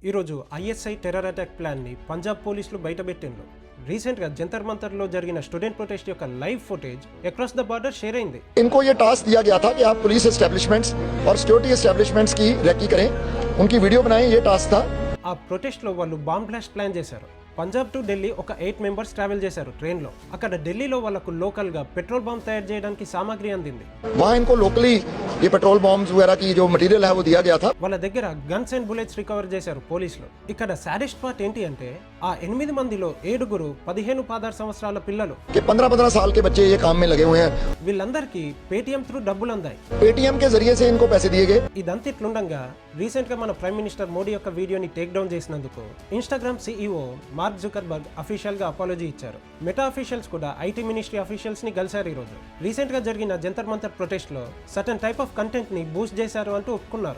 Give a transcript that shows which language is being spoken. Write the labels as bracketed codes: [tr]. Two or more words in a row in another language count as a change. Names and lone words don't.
[te] ఈరోజు [en] ISI terror attack planni [te] పంజాబ్ పోలీసులు బయటపెట్టిండ్రు. రీసెంట్గా జంతర్ మంతర్లో జరిగిన [en] student protest [te] యొక్క [en] live footage across the border share [te] అయింది. [hi] इनको ये टास्क दिया गया था कि आप [en] police establishments [hi] और [en] security establishments [hi] की रेकी करें, उनकी वीडियो बनाएं, ये टास्क था. [te] ఆ ప్రొటెస్ట్లో వాళ్ళు [en] bomb blast plan [te] చేశారు. పంజాబ్ టు ఢిల్లీ ఒక 8 [en] members travel [te] చేశారు ట్రైన్లో. అక్కడ ఢిల్లీలో వాళ్ళకు లోకల్గా [en] petrol bomb [te] తయారు చేయడానికి సామాగ్రి అందింది. [hi] वहाँ इनको लोकली ये [en] petrol bombs [hi] वगैरह की जो मटेरियल है वो दिया गया था. [te] వాళ్ళ దగ్గర [en] guns and bullets recover [te] చేశారు పోలీసులు. ఇక్కడ [en] saddest part [te] ఏంటి అంటే ఆ 8 మందిలో 7 15-16 సంవత్సరాల పిల్లలు. [hi] कि 15-15 साल के बच्चे ये काम में लगे हुए हैं. [te] వీళ్ళందరికీ పేటీఎం త్రూ డబ్బులు అందాయి. [hi] पेटीएम के जरिए से इनको पैसे दिए गए. [te] ఇదంతా ఇట్లుండగా రీసెంట్ గా మన [en] prime minister [te] మోడీ యొక్క వీడియోని [en] take down [te] చేసినందుకు ఇన్స్టాగ్రామ్ CEO మార్క్ జుకర్బర్గ్ అఫీషియల్ గా అపాలజీ ఇచ్చారు. మెటా అఫీషియల్స్ కూడా [en] IT ministry officials [te] ని కలిశారు. ఈ రోజు రీసెంట్ గా జరిగిన జంతర్ మంతర్ ప్రొటెస్ట్ లో [en] certain type of content [te] ని బూస్ట్ చేశారు అంటూ ఒప్పుకున్నారు.